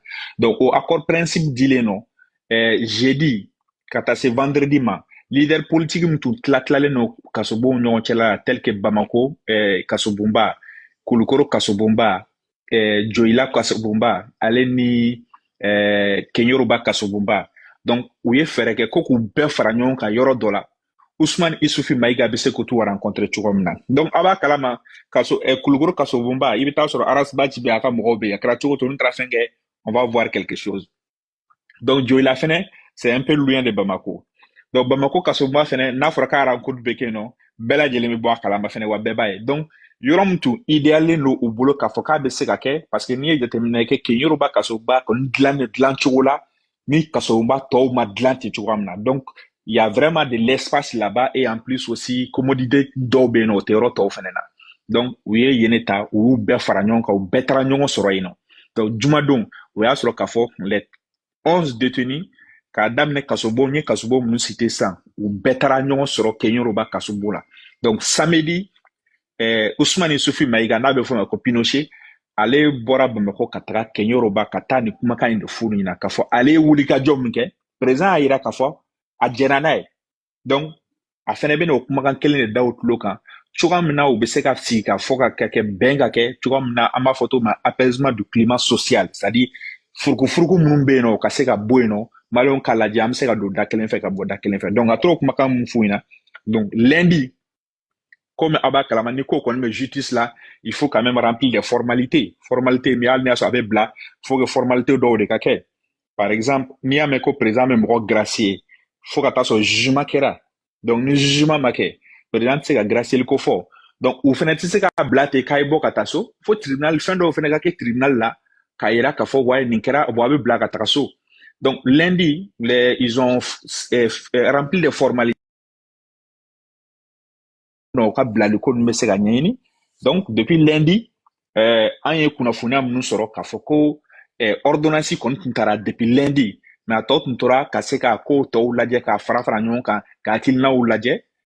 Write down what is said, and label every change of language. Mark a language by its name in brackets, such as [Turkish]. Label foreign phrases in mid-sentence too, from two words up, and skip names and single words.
[Bambara] Donc o accord principe dilen nɔ jeudi ka taa se vendredi ma, leader politique min tun tilalalen nɔ kasobonw ɲɔgɔn cɛla la [French] tel que [Bambara] Bamako kasobonba, Kulukoro kasobonba, Joyila kasobonba, ale ni Kenyoroba kasobonba. Donc u ye fɛɛrɛ kɛ ko k'u bɛɛ fara ɲɔgɔn kan yɔrɔ dɔ la. Ousmane Issoufi Maïga bɛ se k'u rencontrer cogo min na. Donc a b'a kalama Kulukoro kasobonba i bɛ taa sɔrɔ Aras Baci bɛ a ka mɔgɔw bɛ yen, a kɛra cogo cogo n'u taara fɛn kɛ, [French] on va voir quelque chose. Donc [Bambara] Joyila fɛnɛ [French] c'est un peu loin de Bamako. [Bambara] Donc Bamako kasobonba fɛnɛ n'a fɔra k'a rencontre bɛ kɛ yen nɔ, bɛɛ lajɛlen bɛ bɔ a kalama fɛnɛ wa bɛɛ b'a ye. Donc yɔrɔ min tun idéalen don u bolo k'a fɔ k'a bɛ se ka kɛ parce que n'i ye jateminɛ kɛ Kenyoroba kasobonba kɔni dilan cogo la ni kasobonba tɔw ma dilan ten cogoya min na. [French] Donc il y a vraiment de l'espace là-bas et en plus aussi commodité [Bambara] dɔw bɛ yen nɔ o tɛ yɔrɔ tɔw fɛnɛ na. Donc u ye yen ta u y'u bɛɛ fara ɲɔgɔn kan u bɛɛ taara ɲɔgɔn sɔrɔ yen nɔ. Donc jumadon o y'a sɔrɔ k'a fɔ [French] les 11 détenus [Bambara] k'a daminɛ kasobo n ye kasobo minnu cité sisan u bɛɛ taara ɲɔgɔn sɔrɔ Kenyoroba kasobo la. Donc samedi Ousmane Issoufi Maïga n'a bɛ fɔ o ma ko Pinochet ale bɔra Bamako ka taga Kenyoroba ka taa ni kumakan in de f'u ɲɛna k'a fɔ ale ye wulikajɔ min kɛ président y'a yira k'a fɔ a jɛnna n'a ye Donc a fɛnɛ bɛna o kumakan kelen de da o tulo kan cogoya min na u bɛ se ka sigi ka fɔ ka kɛ bɛn ka kɛ cogoya min na an b'a fɔ to ma [French] apaisement du climat social c'est-à-dire [Bambara] furukufuruku minnu bɛ yen nɔ o ka se ka bɔ yen nɔ maliyɛnw k'a lajɛ an bɛ se ka don da kelen fɛ ka bɔ da kelen fɛ donc a tora o kumakan mun f'u ɲɛna donc lundi comme a b'a kalama ni ko kɔni bɛ justice la [French] il faut quand même remplir les formalités [Bambara] mais hali n'i y'a sɔrɔ a bɛ bila [French] faut que formalité [Bambara] dɔw de ka kɛ [French] par exemple [Bambara] n'i y'a mɛn ko président bɛ mɔgɔ gracier faut ka taa sɔrɔ jugement kɛra donc ni jugement ma kɛ président tɛ se ka gracier ko fɔ donc u fɛnɛ tɛ se ka bila ten k'a ye bɔ ka taa so fo tribunal fɛn dɔw fɛnɛ ka kɛ tribunal la k'a yira k'a fɔ wa nin kɛra bon a bɛ bila ka taga so donc lundi [French] ils ont rempli les formalités [Bambara] u ka bilali ko ninnu bɛ se ka ɲɛɲini donc [French] depuis lundi [Bambara] an ye kunnafoniya minnu sɔrɔ k'a fɔ ko ordonnance kɔni tun taara [French] depuis lundi [Bambara] mais a tɔ tun tora ka se ka kow tɔw lajɛ k'a fara fara ɲɔgɔn kan ka hakilinaw lajɛ